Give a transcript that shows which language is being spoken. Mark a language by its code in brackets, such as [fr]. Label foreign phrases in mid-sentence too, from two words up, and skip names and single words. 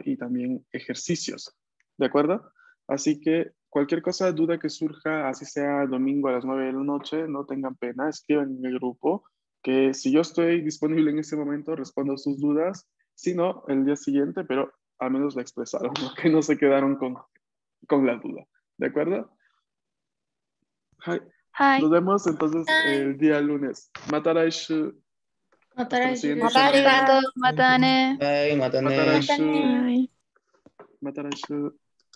[es] Y también ejercicios, ¿de acuerdo? Así que cualquier cosa, duda que surja, así sea domingo a las 9 de la noche, no tengan pena, escriban en el grupo, que si yo estoy disponible en ese momento, respondo sus dudas, si no, el día siguiente, pero al menos la expresaron, ¿no? Que no se quedaron con la duda, ¿de acuerdo? [en] Hi. Hi. [es] Nos vemos entonces el día lunes. [ja] Mataraishu. [es] Hasta la siguiente semana. [ja] ありがとう、またね. Bye, matane. Mataraishu. [en] Bye. [ja] Mataraishu.